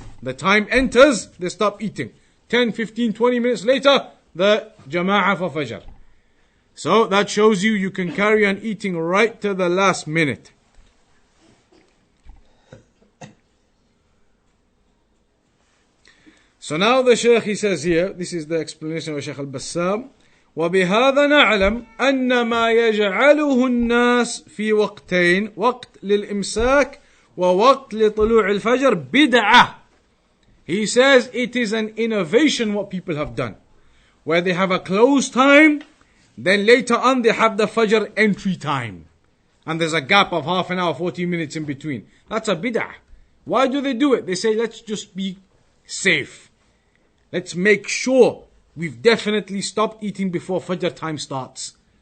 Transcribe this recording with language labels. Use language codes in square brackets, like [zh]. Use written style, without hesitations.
[en] The time enters, they stop eating. 10, 15, 20 minutes later, the Jama'ah for Fajr. So that shows you can carry on eating right to the last minute. So now the Shaykh, he says here, this is the explanation of Shaykh al-Bassam. [ar] وبهذا نعلم أن ما يجعله الناس في وقتين وقت للإمساك ووقت لطلوع الفجر بدعة. [en] He says it is an innovation what people have done. Where they have a close time, then later on they have the Fajr entry time. And there's a gap of half an hour, 40 minutes in between. That's a bid'ah. Why do they do it? They say, let's just be safe. Let's make sure we've definitely stopped eating before Fajr time starts.